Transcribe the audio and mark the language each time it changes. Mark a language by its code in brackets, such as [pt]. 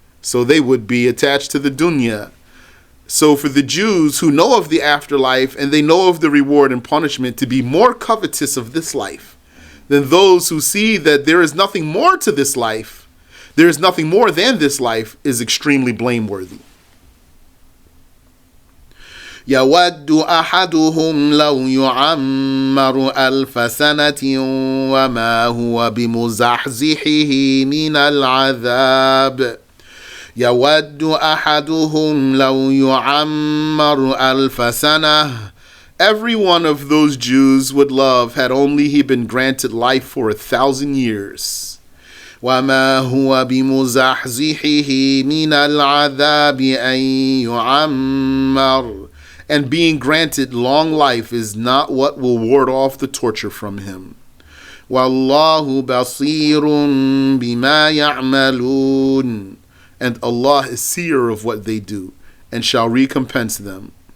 [en] So they would be attached to the dunya. So for the Jews who know of the afterlife and they know of the reward and punishment, to be more covetous of this life than those who see that there is nothing more to this life, there is nothing more than this life, is extremely blameworthy. [ar] يود أحدهم لو يعمر ألف سنة وما هو بمزحزحه من العذاب. يود أحدهم لو يعمر ألف سنة. [en] Every one of those Jews would love had only he been granted life for 1,000 years. [ar] وما هو بمزحزحه من العذاب أن يعمر. [en] And being granted long life is not what will ward off the torture from him. [ar] وَاللَّهُ بَصِيرٌ بِمَا يَعْمَلُونَ. [en] And Allah is seer of what they do and shall recompense them.